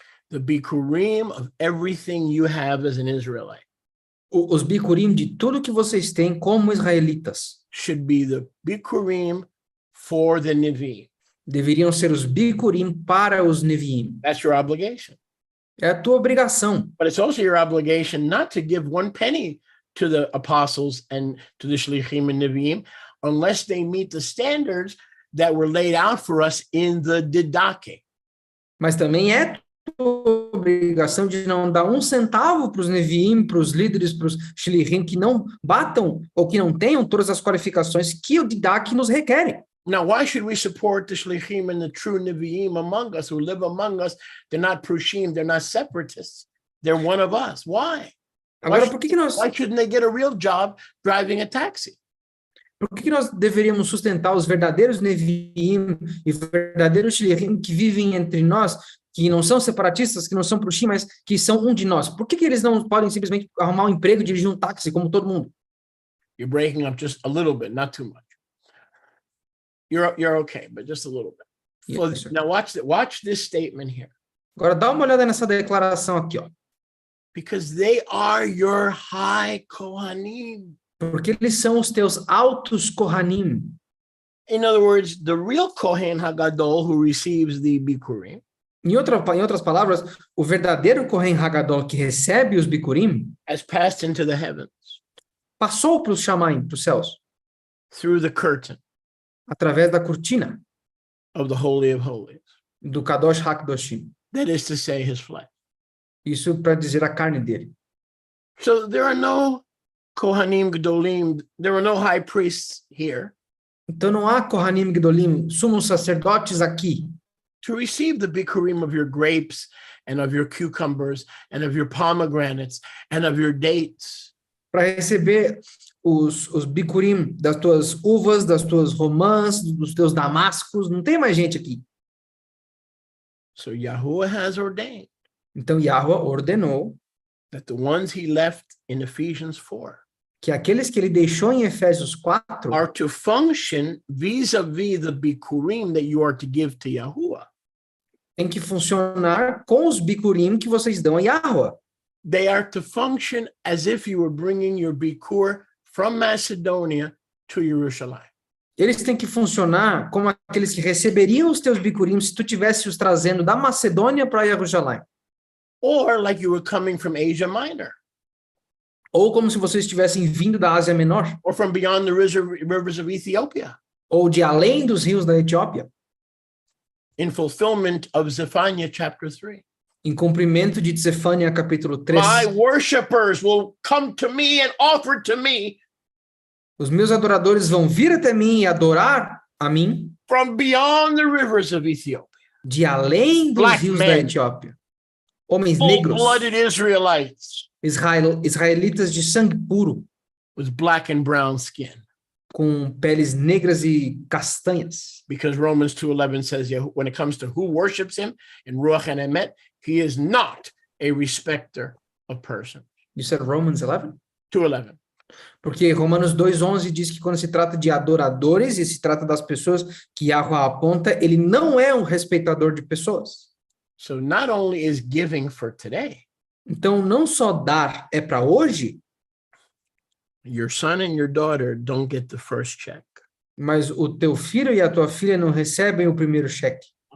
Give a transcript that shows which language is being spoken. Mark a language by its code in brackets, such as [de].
[en] The bikurim of everything you have as an Israelite [pt] Os bikurim de tudo que vocês têm como israelitas [en] should be the bikurim for the Nevi'im. [pt] deveriam ser os bikurim para os neviim. [en] That's your obligation. [pt] É a tua obrigação. [en] But it's also your obligation not to give one penny to the apostles and to the shlichim and Nevi'im unless they meet the standards that were laid out for us in the Didache. [pt] Mas também é tua obrigação de não dar um centavo para os neviim, para os líderes, para os shlichim que não batam ou que não tenham todas as qualificações que o Didache nos requer. [en] Now, why should we support the shlichim and the true Nevi'im among us who live among us? They're not prushim, they're not separatists. They're one of us. Why? [pt] Agora, por que nós [en] Why shouldn't they get a real job driving a taxi? [pt] Por que nós deveríamos sustentar os verdadeiros neviim e verdadeiros shlichim que vivem entre nós, que não são separatistas, que não são prushim, mas que são de nós? Por que eles não podem simplesmente arrumar um emprego e dirigir um táxi como todo mundo? [en] You're breaking up just a little bit, not too much. You're okay, but just a little bit. Yes, sir. Now watch this statement here. [pt] Agora dá uma olhada nessa declaração aqui, ó. [en] Because they are your high Kohanim. [pt] Porque eles são os teus altos Kohanim. [en] In other words, the real Kohen Hagadol who receives the Bikurim [pt] Em outras palavras, o verdadeiro Kohen Hagadol que recebe os Bikurim [en] has passed into the heavens [pt] passou para os Shamaim, para os céus, [en] through the curtain [pt] através da cortina [en] of the Holy of Holies. [pt] do Kadosh HaKadoshim. [en] That is to say, his flesh. [pt] Isso para dizer a carne dele. [en] So there are no Kohanim Gedolim, there are no high priests here [pt] Então não há Kohanim Gedolim, sumos sacerdotes aqui, [en] to receive the Bikurim of your grapes and of your cucumbers and of your pomegranates and of your dates. [pt] para receber os Bikurim das tuas uvas, das tuas romãs, dos teus damascos. Não tem mais gente aqui. [en] So Yahuwah has ordained [pt] Então Yahweh ordenou [en] that the ones he left in Ephesians 4 [pt] que aqueles que ele deixou em Efésios 4 [en] are to function vis-a-vis the Bikurim that you are to give to Yahuwah. [pt] tem que funcionar com os Bikurim que vocês dão a Yahweh. [en] They are to function as if you were bringing your Bikur from Macedonia to Jerusalem. [pt] Eles têm que funcionar como aqueles que receberiam os teus Bikurim se tu tivesse os trazendo da Macedônia para Jerusalém. [en] Or like you were coming from Asia Minor, [pt] Ou como se vocês estivessem vindo da Ásia Menor, [en] or from beyond the rivers of Ethiopia, [pt] ou de além dos rios da Etiópia, [en] in fulfillment of Zephaniah chapter 3. [pt] em cumprimento de Zefânia capítulo 3. [en] My worshipers will come to me and offer to me [pt] Os meus adoradores vão vir até mim e adorar a mim [en] from beyond the rivers of Ethiopia. [pt] de além dos [en] Black [pt] rios [en] men. [pt] da Etiópia. Homens negros, [en] Full-blooded Israelites [pt] israelitas de sangue puro, [en] with black and brown skin. [pt] com peles negras e castanhas. [en] Because Romans 2:11 says, when it comes to who worships him in Ruach and Emet, he is not a respecter of persons. You said Romans 11? 2:11. [pt] Porque Romanos 2:11 diz que quando se trata de adoradores e se trata das pessoas que Yahweh aponta, ele não é um respeitador de pessoas. [en] So not only is giving for today, [pt] Então, não só dar é para hoje, [en] your son and your daughter don't get the first check. [pt] mas o teu filho e a tua filha não recebem o primeiro cheque.